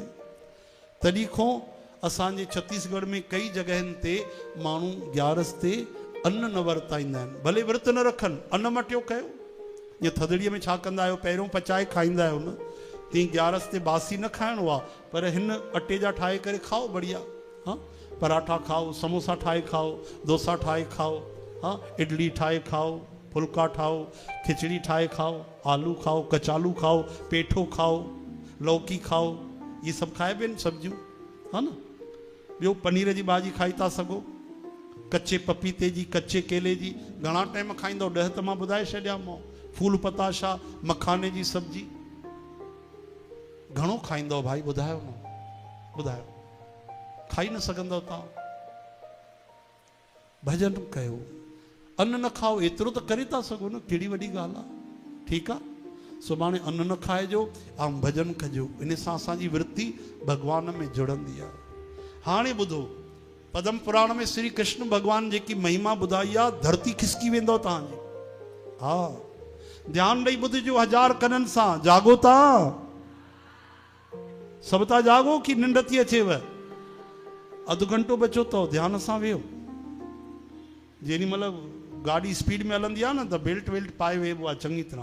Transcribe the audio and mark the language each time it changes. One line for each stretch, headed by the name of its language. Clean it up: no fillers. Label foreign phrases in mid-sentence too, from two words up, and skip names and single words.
Sindhi: तॾहिं खां असांजे छत्तीसगढ़ में कई जॻहियुनि ते माण्हू 11 ते अन्न न वरताईंदा आहिनि। भले विर्त न रखनि, अन्न मटियो कयो। या थदड़ीअ में छा कंदा आहियो, पहिरियों पचाए खाईंदा आहियो न, तीअं 11 ते बासी न खाइणो आहे, पर हिन अटे जा ठाहे करे खाओ बढ़िया। हाँ, पराठा खाओ, समोसा ठाहे खाओ, डोसा ठाहे खाओ, हाँ, इडली ठाहे खाओ, फुल्का ठाओ, खिचड़ी ठाहे खाओ, आलू खाओ, कचालू खाओ, पेठो खाओ, लौकी खाओ, ये सभु खाइबे आहिनि सब्जियूं, हा न। ॿियो पनीर जी भाॼी खाई था सघो, कच्चे पपीते जी, कच्चे केले जी। घणा टाइम खाईंदो? 10 त मां ॿुधाए छॾियां। फूल पताशा, मखाने जी सब्जी घणो खाईंदो भाई? ॿुधायो न, ॿुधायो। खाई न सघंदव तव्हां? भजन कयो, अन्न न खाओ, एतिरो त करे था सघो न, कहिड़ी वॾी ॻाल्हि आहे। ठीकु आहे, सुभाणे अन्न न खाइजो ऐं भजन कजो, इन सां असांजी वृत्ति भगवान में जुड़ंदी आहे। हाणे ॿुधो, पद्म पुराण में श्री कृष्ण भगवान जेकी महिमा ॿुधाई आहे, धरती खिसकी वेंदो तव्हांजी। हा, ध्यानु ॾेई ॿुधिजो, 1000 कननि सां, जागो था, सभु था जागो कि निंड थी अचेव? अधु घंटो बचो अथव, ध्यान सां वेहो। जेॾी महिल गाॾी स्पीड में हलंदी आहे न त बेल्ट वेल्ट पाए वेहबो आहे चङी तरह।